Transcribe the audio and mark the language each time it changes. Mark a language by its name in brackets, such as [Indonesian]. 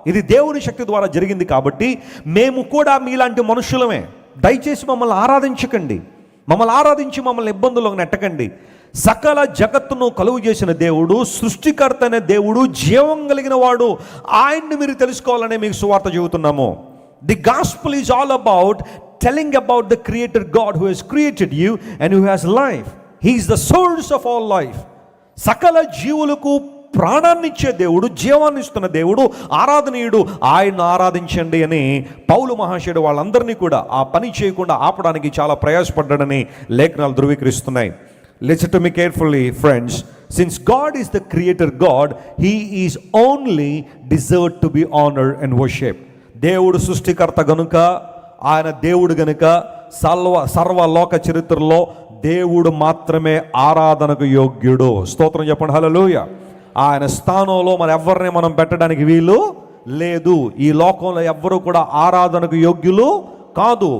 [Telugu] ఇది దేవుని శక్తి ద్వారా జరిగింది కాబట్టి మేము కూడా మీలాంటి మనుషులమే. దయచేసి మమ్మల్ని ఆరాధించకండి, మమ్మల్ని ఆరాధించి మమ్మల్ని ఇబ్బందుల్లో నెట్టకండి. సకల జగత్తును కలుగు చేసిన దేవుడు, సృష్టికర్త అనే దేవుడు, జీవం కలిగిన వాడు, ఆయన్ని మీరు తెలుసుకోవాలనే మీకు సువార్త చెబుతున్నాము. [English] The gospel is all about telling about the creator God who has created you and who has life. He is the source of all life. [Telugu] సకల జీవులకు ప్రాణాన్ని ఇచ్చే దేవుడు, జీవాన్ని ఇస్తున్న దేవుడు, ఆరాధనీయుడు. ఆయన ఆరాధించండి అని పౌలు మహాశయుడు వాళ్ళందరినీ కూడా ఆ పని చేయకుండా ఆపడానికి చాలా ప్రయాసపడ్డాడని లేఖనాలు ధృవీకరిస్తున్నాయి. [English] Listen to me carefully, friends. Since God is the creator God, he is only deserved to be honored and worshipped. [Telugu] దేవుడు సృష్టికర్త గనుక, ఆయన దేవుడు గనుక సర్వలోక చరిత్రలో దేవుడు మాత్రమే ఆరాధనకు యోగ్యుడు. స్తోత్రం చెప్పండి, హల్లెలూయా. ఆయన స్థానంలో ఎవరిని మనం పెట్టడానికి వీలు లేదు. ఈ లోకంలో ఎవ్వరూ కూడా ఆరాధనకు యోగ్యులు కాదు.